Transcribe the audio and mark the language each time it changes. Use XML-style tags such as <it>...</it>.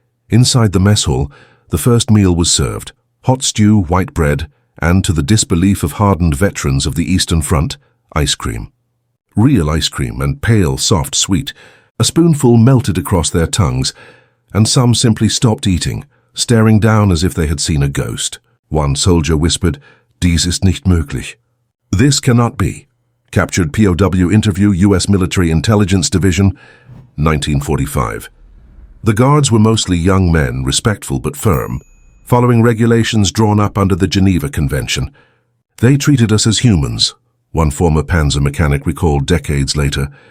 <en>Inside the mess hall, the first meal was served. Hot stew, white bread, and, to the disbelief of hardened veterans of the Eastern Front, ice cream. Real ice cream, and pale, soft, sweet. A spoonful melted across their tongues, and some simply stopped eating, staring down as if they had seen a ghost. One soldier whispered,</en> <de>"Dies ist nicht möglich."</de> <en>This cannot be. Captured POW interview, U.S. Military Intelligence Division, 1945. The guards were mostly young men, respectful but firm, following regulations drawn up under the Geneva Convention. They treated us as humans, one former Panzer mechanic recalled decades later.</en>